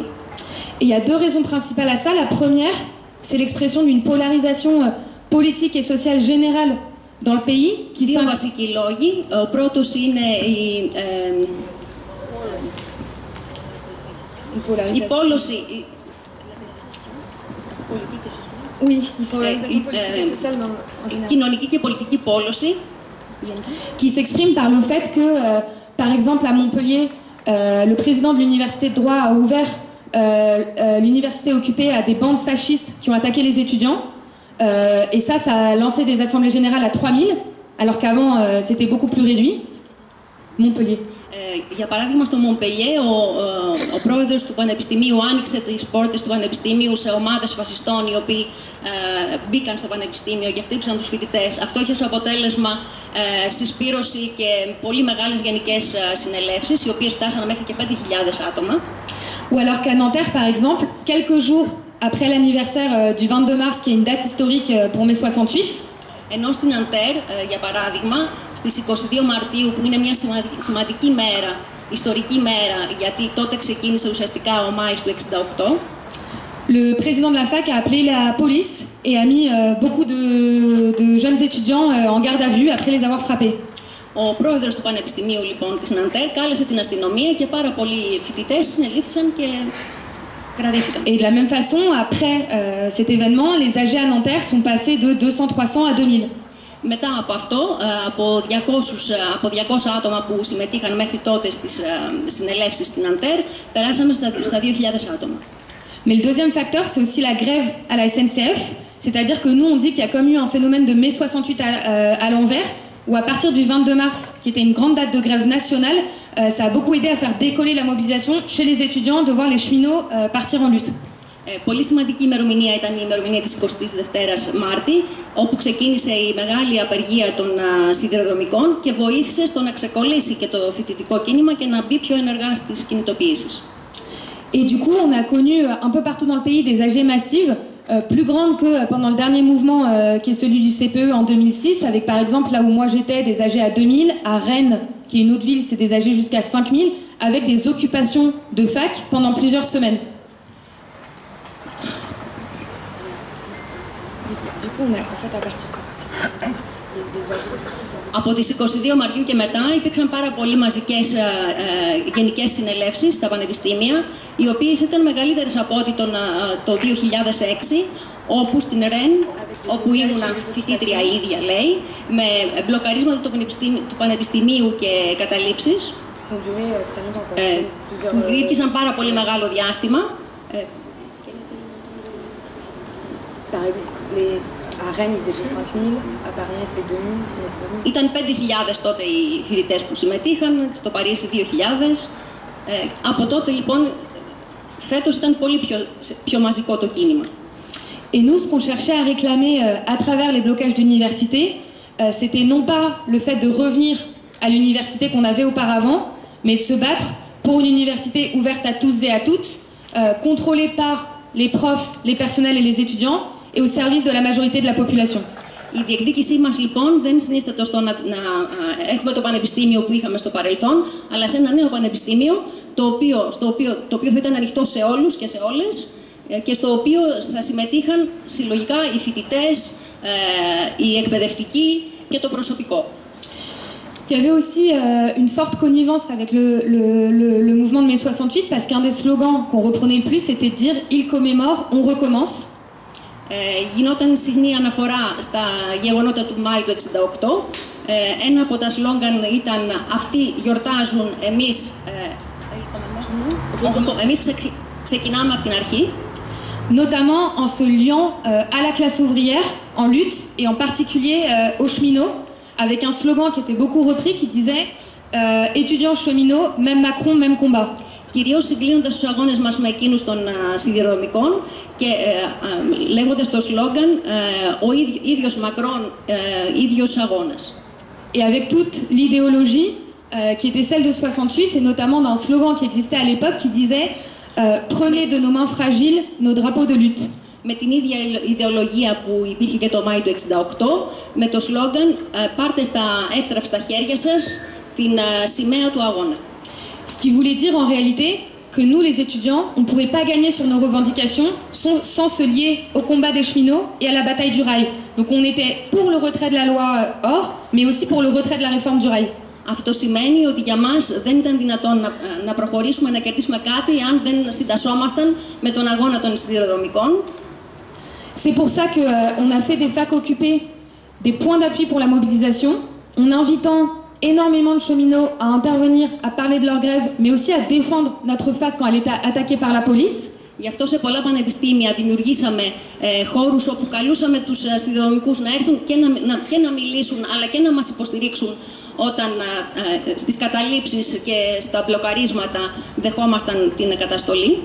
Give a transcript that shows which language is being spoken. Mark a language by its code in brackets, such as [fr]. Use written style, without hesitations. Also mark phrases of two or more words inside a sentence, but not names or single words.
[fr] Et il y a deux raisons principales à ça. La première, c'est l'expression d'une polarisation politique et sociale générale dans le pays. [el] Δύο βασικοί λόγοι. Ο πρώτος είναι η πόλωση. Κοινωνική και πολιτική πόλωση. [fr] Qui s'exprime par le fait que, par exemple, à Montpellier, le président de l'université de droit a ouvert l'université occupée à des bandes fascistes qui ont attaqué les étudiants. Et ça a lancé des assemblées générales à 3000, alors qu'avant c'était beaucoup plus réduit. Montpellier. [el] Για παράδειγμα, στο Μομπελιέ, ο πρόεδρος του Πανεπιστημίου άνοιξε τις πόρτες του Πανεπιστημίου σε ομάδες φασιστών οι οποίοι μπήκαν στο Πανεπιστήμιο και χτύπησαν τους φοιτητές. Αυτό είχε ως αποτέλεσμα συσπήρωση και πολύ μεγάλες γενικές συνελεύσεις, οι οποίες φτάσαν μέχρι και 5.000 άτομα. [fr] Ou alors qu'à Nanterre, par exemple, quelques jours après l'anniversaire du 22 mars, qui est une date historique pour mai 68, [el] ενώ στην Ναντέρ, για παράδειγμα, στις 22 Μαρτίου, που είναι μια σημαντική μέρα, ιστορική μέρα, γιατί τότε ξεκίνησε ουσιαστικά ο Μάης του 68, [fr] le président de la fac a appelé la police et a mis beaucoup de jeunes étudiants en garde à vue après les avoir frappés. [el] Ο πρόεδρος του Πανεπιστημίου, λοιπόν, της Ναντέρ κάλεσε την αστυνομία και πάρα πολλοί φοιτητές συνελήφθησαν και κρατήθηκαν. [fr] Et de la même façon, après cet événement, les AG à Nanterre sont passés de 200-300 à 2000. [el] Μετά από αυτό, από 200 άτομα που συμμετείχαν μέχρι τότε στις συνελεύσεις στην Ναντέρ, περάσαμε στα 2.000 άτομα. [fr] Mais le deuxième facteur, c'est aussi la grève à la SNCF. C'est-à-dire que nous, on dit qu'il y a comme eu un phénomène de mai 68 à l'envers, où à partir du 22 mars, qui était une grande date de grève nationale, ça a beaucoup aidé à faire décoller la mobilisation chez les étudiants, de voir les cheminots partir en lutte. [el] Πολύ σημαντική ημερομηνία ήταν η ημερομηνία της 22ης Μάρτη, όπου ξεκίνησε η μεγάλη απεργία των σιδηροδρομικών και βοήθησε στο να ξεκολλήσει και το φοιτητικό κίνημα και να μπει πιο ενεργά στις κινητοποιήσεις. [fr] Et du coup, on a connu un peu partout dans le pays des AG massives, plus grandes que pendant le dernier mouvement qui est celui du CPE en 2006, avec par exemple là où moi j'étais des AG à 2000, à Rennes, qui est une autre ville, c'est des AG jusqu'à 5000, avec des occupations de fac pendant plusieurs semaines. Du coup, on a en fait à partir [el] Από τις 22 Μαρτίου και μετά υπήρξαν πάρα πολύ μαζικές γενικές συνελεύσεις στα πανεπιστήμια, οι οποίες ήταν μεγαλύτερες από ό,τι το 2006, όπου στην ΡΕΝ, όπου ήμουν φοιτήτρια ίδια λέει, με μπλοκαρίσματα του πανεπιστημίου και καταλήψεις, που διήρκησαν πάρα πολύ μεγάλο διάστημα. [fr] Par exemple, à Rennes, ils étaient 5 000, à Paris, c'était 2 000. [el] Ήταν 5.000 τότε οι φοιτητές που συμμετείχαν, στο Παρίσι 2.000. Από τότε λοιπόν, φέτος ήταν πολύ πιο μαζικό το κίνημα. [fr] Et nous, ce qu'on cherchait à réclamer à travers les blocages d'université, c'était non pas le fait de revenir à l'université qu'on avait auparavant, mais de se battre pour une université ouverte à tous et à toutes, contrôlée par les profs, les personnels et les étudiants, et au service de la majorité de la population. [el] Η διεκδίκησή μας λοιπόν δεν συνίσταται στο να έχουμε το πανεπιστήμιο που είχαμε στο παρελθόν, αλλά σε ένα νέο πανεπιστήμιο, το οποίο θα ήταν ανοιχτό σε όλους και σε όλες και στο οποίο θα συμμετείχαν συλλογικά οι φοιτητές, οι εκπαιδευτικοί και το προσωπικό. [fr] Il y avait aussi une forte connivence avec le mouvement de mai 68 parce qu'un des slogans qu'on reprenait le plus c'était de dire « Il commémore, on recommence ». [el] Γινόταν συχνή αναφορά στα γεγονότα του Μάη του 1968. Ένα από τα σλόγγαν ήταν «Αυτοί γιορτάζουν, εμείς ξεκινάμε από την αρχή». [fr] Notamment en se liant à la classe ouvrière en lutte et en particulier aux cheminots avec un slogan qui était beaucoup repris qui disait étudiants cheminots, même Macron, même combat. [el] Κυρίως συγκλίνοντας τους αγώνες μας με εκείνους των σιδηροδρομικών και λέγοντας το σλόγγαν «Ο ίδιος Μακρόν, ίδιος αγώνας». [fr] Et avec toute l'idéologie qui était celle de 68 et notamment d'un slogan qui existait à l'époque qui disait prenez de nos mains fragiles nos drapeaux de lutte. [el] Με την ίδια ιδεολογία που υπήρχε και το Μάη του 1968, με το σλόγγαν «Πάρτε στα εύθραυστα χέρια σας την σημαία του αγώνα». [fr] Ce qui voulait dire en réalité que nous, les étudiants, on ne pouvait pas gagner sur nos revendications sans se lier au combat des cheminots et à la bataille du rail. Donc on était pour le retrait de la loi OR, mais aussi pour le retrait de la réforme du rail. [el] Αυτό σημαίνει ότι για μας δεν ήταν δυνατόν να προχωρήσουμε, να κερδίσουμε κάτι αν δεν συντασσόμασταν με τον αγώνα των σιδηροδρομικών. [fr] C'est pour ça qu'on a fait des facs occupés, des points d'appui pour la mobilisation, en invitant énormément de cheminots à intervenir, à parler de leur grève, mais aussi à défendre notre fac quand elle était attaquée par la police. [el] Γι' αυτό σε πολλά πανεπιστήμια δημιουργήσαμε χώρους όπου καλούσαμε τους σιδηροδρομικούς να έρθουν και να μιλήσουν, αλλά και να μας υποστηρίξουν όταν στις καταλήψεις και στα μπλοκαρίσματα δεχόμασταν την καταστολή.